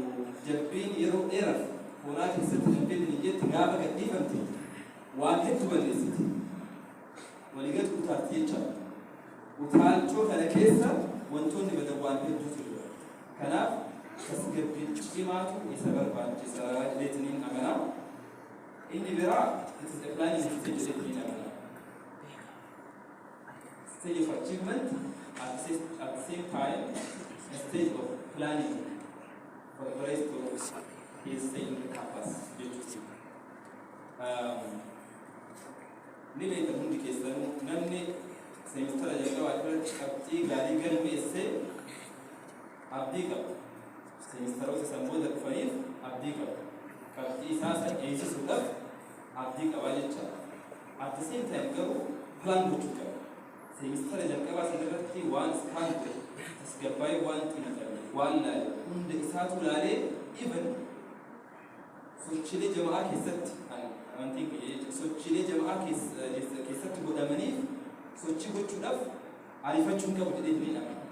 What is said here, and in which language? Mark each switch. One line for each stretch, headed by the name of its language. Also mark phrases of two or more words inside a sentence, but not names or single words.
Oromo: Jabbiin yeroo dheeraaf foonaa keessatti jabbiin hin jetti gaafa gadhiifamte waan hedduu balleessiti. jecha utaalchoo kana keessa wantoonni badawwaan hedduutu jira. Kanaaf tasgabbii cimaatu isa barbaachisaa jedheetiniin amanaa. Inni biraa
English: it is a planning stage
Oromo: jedheetiniin amanaa.
English: Stage of achievement at the same time a stage of planning for the rest of his stay in the campus.
Oromo: Ni beekta hundi keessanuu namni seemistara jalqabaa irratti qabxii gaarii galmeesse abdii qaba. Seemistaroota san booda dhufaniif abdii qaba. Qabxii isaa san eegsisuudhaaf abdii qaba jecha.
English: At the same time
Oromo: garuu plan gochuu qaba. Seemistara jalqabaa san irratti waan iskaan ta'e tasgabbaa'ee waan xiinxale waan laale hunda isaatu laalee even sochiilee jamaa keessatti sochiilee jamaa keessatti godhamaniif sochii gochuudhaaf ariifachuun qabu jedhee ni amana.